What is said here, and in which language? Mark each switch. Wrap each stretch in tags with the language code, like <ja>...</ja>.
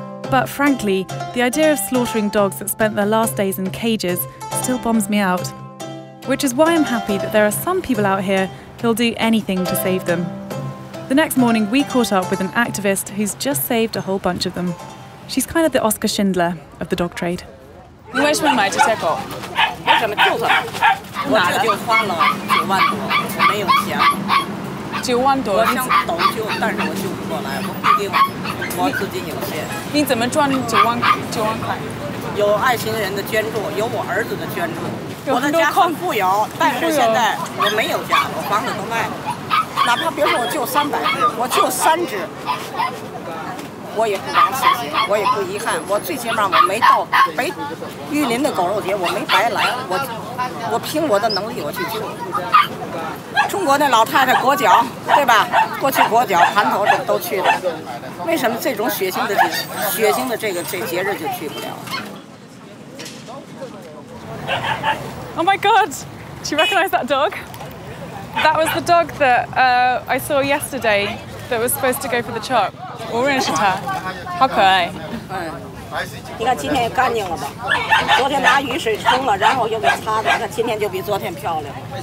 <en>But frankly, the idea of slaughtering dogs that spent their last days in cages still bums me out. Which is why I'm happy that there are some people out here who'll do anything to save them. The next morning, we caught up with an activist who's just saved a whole bunch of them. She's kind of the Oscar Schindler of the dog trade.</en> <zh>你为什么买这些狗？为什么就是我这就花了9万多，我没有钱。 9万多，我想斗救，但是我救不过来，我毕竟我资金有限。你怎么赚9万块？有爱心人的捐助，有我儿子的捐助。我的家很富有，但是现在我没有家，我房子都卖了。哪怕别说我就300只，我就3只，我也不枉此行，我也不遗憾。我最起码我没到玉林的狗肉节，我没白来，我凭我的能力我去救。中国的老太太裹脚，对吧？过去裹脚、盘头这都去的，为什么这种血腥的这节日就去不了？</zh> <en>Oh my God! Do you recognise that dog? That was the dog that I saw yesterday that was supposed to go for the chop.</en> <zh>我认识它，好可爱。你看今天也干净了吧？昨天拿雨水冲了，然后又给擦的，那今天就比昨天漂亮。</zh>